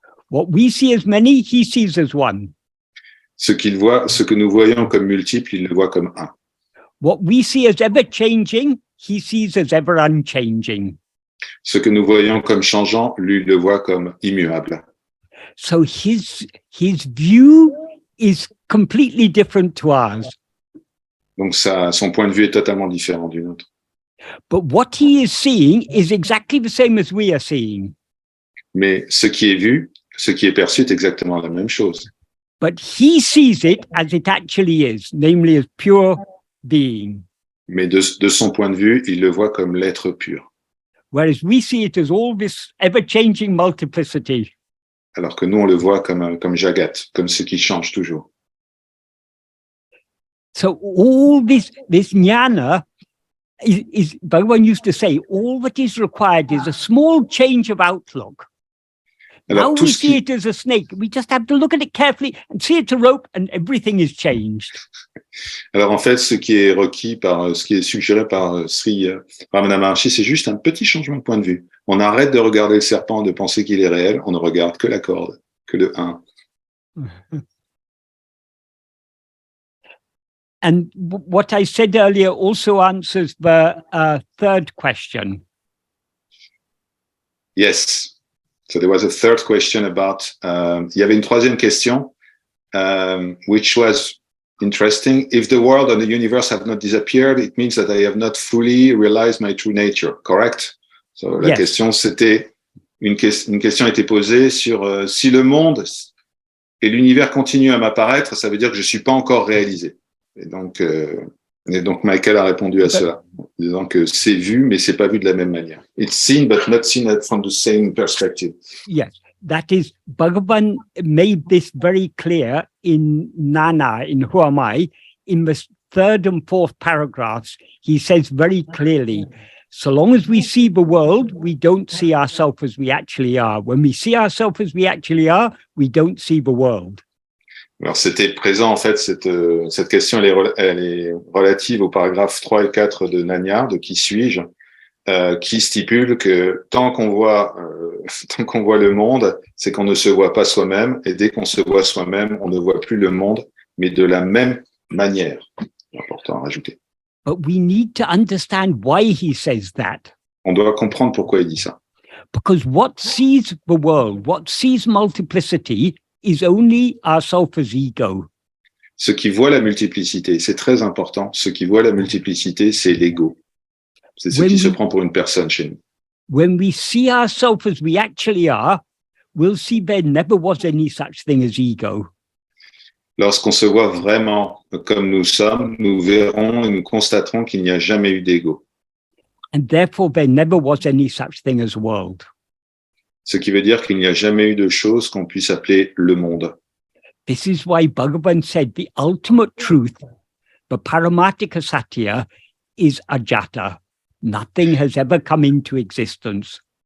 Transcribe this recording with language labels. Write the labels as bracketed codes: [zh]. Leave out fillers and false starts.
[en] What we see as many, he sees as one. [fr] Ce que nous voyons comme multiple, il le voit comme un. [en] What we see as ever changing, he sees as ever unchanging. [fr] Ce que nous voyons comme changeant, lui, il le voit comme immuable. [en] So his view is completely different to ours. [fr] Donc son point de vue est totalement différent du nôtre. [en] But what he is seeing is exactly the same as we are seeing. [fr] Mais ce qui est vu, ce qui est perçu est exactement la même chose. [en] But he sees it as it actually is, namely as pure being. [fr] Mais de son point de vue, il le voit comme l'être pur. [en] Whereas we see it as all this ever-changing multiplicity. [fr] Alors que nous, on le voit comme Jagat, comme ce qui change toujours. [en] So all this jnana is Bhagavan used to say, all that is required is a small change of outlook. [fr] Alors, [en] now we see it as a snake. We just have to look at it carefully and see it's a rope and everything is changed. [fr] Alors en fait, ce qui est suggéré par Sri Ramana Maharshi, c'est juste un petit changement de point de vue. On arrête de regarder le serpent, de penser qu'il est réel, on ne regarde que la corde, que le 1. [en] And what I said earlier also answers the third question. Yes. So there was a third question about, [fr] il y avait une troisième question, [en] which was interesting. If the world and the universe have not disappeared, it means that I have not fully realized my true nature, correct? [fr] So la question, c'était, une question a été posée sur si le monde et l'univers continuent à m'apparaître, ça veut dire que je suis pas encore réalisé. Et donc Michael a répondu à cela, en disant que c'est vu, mais c'est pas vu de la même manière. [en] It's seen, but not seen from the same perspective. Yes, that is, Bhagavan made this very clear in Nana, in Who Am I? In the third and fourth paragraphs, he says very clearly, so long as we see the world, we don't see ourselves as we actually are. When we see ourselves as we actually are, we don't see the world. [fr] Alors, c'était présent, en fait, cette question, elle est relative aux paragraphes 3 et 4 de Nanya, de Qui suis-je, qui stipule que tant qu'on voit le monde, c'est qu'on ne se voit pas soi-même, et dès qu'on se voit soi-même, on ne voit plus le monde, mais de la même manière. C'est important à rajouter. [en] But we need to understand why he says that. [fr] On doit comprendre pourquoi il dit ça. [en] Because what sees the world, what sees multiplicity, is only ourself as ego. [fr] Ce qui voit la multiplicité, c'est très important. Ce qui voit la multiplicité, c'est l'ego. C'est ce qui se prend pour une personne chez nous. [en] When we see ourselves as we actually are, we'll see there never was any such thing as ego. [fr] Lorsqu'on se voit vraiment comme nous sommes, nous verrons et nous constaterons qu'il n'y a jamais eu d'ego. [en] And therefore, there never was any such thing as world. [fr] Ce qui veut dire qu'il n'y a jamais eu de chose qu'on puisse appeler le monde. [en] This is why Bhagavan said the ultimate truth, the Paramatika Satya, is ajata. Nothing has ever come into existence.